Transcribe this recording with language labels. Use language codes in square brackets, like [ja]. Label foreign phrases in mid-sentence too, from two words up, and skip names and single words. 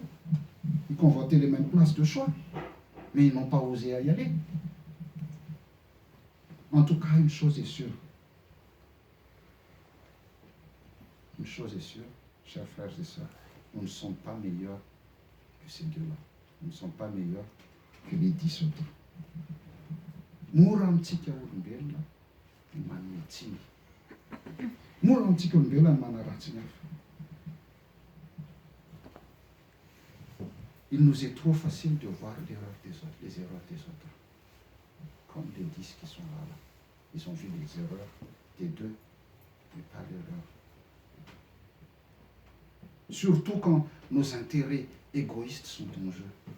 [fr] Ils convoitaient les mêmes places de choix. Mais ils n'ont pas osé y aller. En tout cas, une chose est sûre. Une chose est sûre, chers frères et sœurs, nous ne sommes pas meilleurs que ces deux-là. Nous ne sommes pas meilleurs que les 10 autres. [mg] Muramtika olombelona ny manome tsiny. Muramtika olombelona ny manaratsiny hafa. [fr] Il nous est trop facile de voir l'erreur des autres, les erreurs des autres. Comme les 10 qui sont là. Ils ont vu les erreurs des deux, mais pas l'erreur. Surtout quand nos intérêts égoïstes sont en jeu.